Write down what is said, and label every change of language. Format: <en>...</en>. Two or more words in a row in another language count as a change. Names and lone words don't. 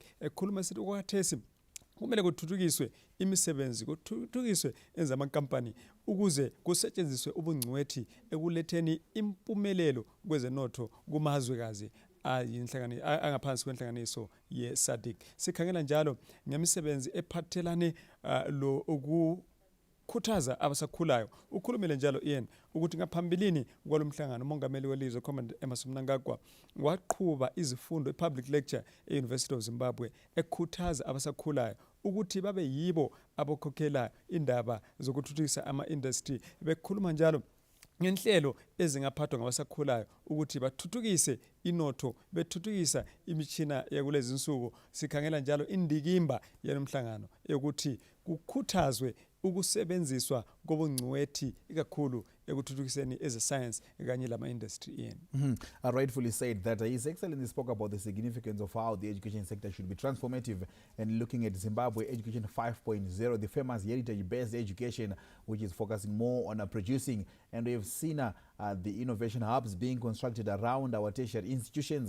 <nd>Ekhuluma sithi okwathesi kumele kuthuthukiswe imisebenzi, kuthuthukiswe enzamankampani ukuze kusetshenziswe ubungcwethi ekuletheni impumelelo kwezenotho kumazwekazi angaphansi kwenhlanganiso yeSADC. Sikhangela njalo ngemisebenzi ephathelane lo ukukhuthaza abasakhulayo. Ukhulumile njalo Ian ukuthi ngaphambilini kwalomhlangano umongameli welizwe Comrade Emerson Mnangagwa waqhuba izifundo</nd> <en>public lecture</en> <nd>e-University of Zimbabwe ekhuthaza abasakhulayo ukuthi babe yibo abokhokhela indaba zokuthuthukisa ama-industry. Bekhuluma njalo ngenhlelo ezingaphathwa ngabasakhulayo ukuthi bathuthukise inotho, bethuthukisa imichina yakulezi insuku. Sikhangela njalo indikimba yalomhlangano ukuthi kukhuthazwe ukusebenziswa kobungcwethi ikakhulu ekuthuthukiseni</nd> <en>as a science</en> <nd>kanye lama</nd> <en>industry in. Rightfully said that His Excellency spoke about the significance of how the education sector should be transformative, and looking at Zimbabwe Education 5.0, the famous heritage-based education, which is focusing more on producing. And we have seen the innovation hubs being constructed around our tertiary institutions.</en>